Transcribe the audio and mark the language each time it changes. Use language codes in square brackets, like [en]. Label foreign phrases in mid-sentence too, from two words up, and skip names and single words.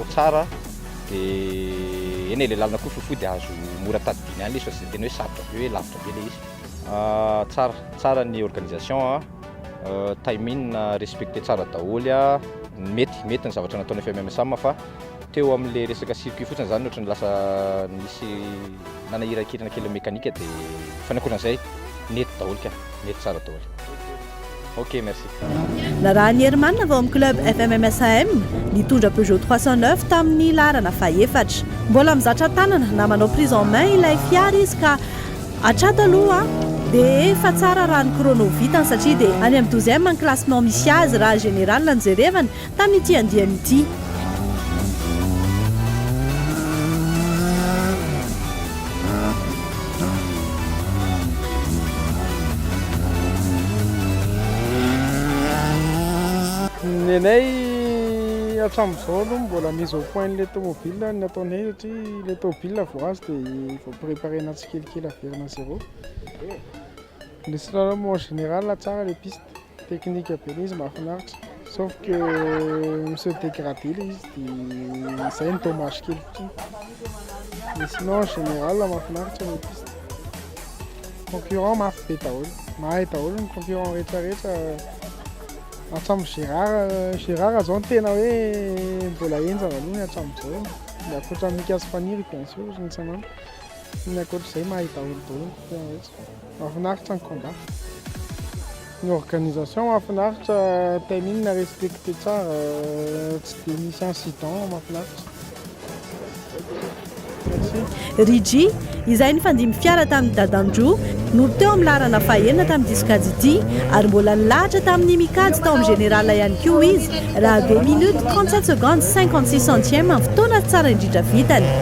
[mg] tsara dia eny le lalana koa fohifohy dia azo mora tadidiny any le izy fa tsy dia tena hoe sarotra be hoe lavitra be le izy tsara ny organisation timing respecté tsara daholy mety ny zavatra nataony FMMSAM fa teo amin'le resaka circuit fotsiny zany ohatrany lasa nisy nanahirankirana kely mécanika dia fa ny ankoatran'izay nety daholy ka nety tsara daholy. [fr] Ok, merci. [mg] La raha ny Herman avy ao amin'ny club FMMSAM nitondra Peugeot 309 tamin'ny larana fahaefatra. Mbola mizatra tanana na manao [fr] prise en main [mg] ilay fiara izy ka hatrato aloha dia efa tsara raha ny chrono vitany satria dia any amin'ny 12e ny classement misy azy raha général ny jerevany tamin'ity andiany ity. Nenay hatramin'izao aloha mbola [fr] mise au point [mg] le tomobile ny ataonay satria le tomobile vao azy dia vao préparena tsikelikely averina zéro. [fr] Le slalom en général [mg] tsara [fr] le piste technique [mg] be izy mahafinaritra [fr] sauf que se dégradé [mg] le izy dia izay ny dommage kely fotsiny. [fr] Mais sinon en général mahafinaritra le piste. [mg] Concurrent mafy be daholo, mahay daholo ny concurrent rehetrarehetra. Hatramin'ny Gérard zao tena hoe mbola enjana aloha ny hatramin'izao. Ny ankoatra Mika Spaniry [fr] bien sûr [mg] ny sanana. Ny ankoatr'izay mahay daholo tena rehetra. Mahafinaritra ny combat. Ny organisation mahafinaritra, timing na respecté tsara, tsy dia misy incident mahafinaritra. Rigi izay ny fandimy fiara tamin'ny Dadandrou no teo amin'ny larana fahaenina tamin'ny diskady ity ary mbola nilahatra tamin'ny mikady tao amin'ny général ihany koa izy raha [fr] 2 minutes 37 secondes 56 centièmes [mg] amin'ny fotoana tsara indrindra vitany.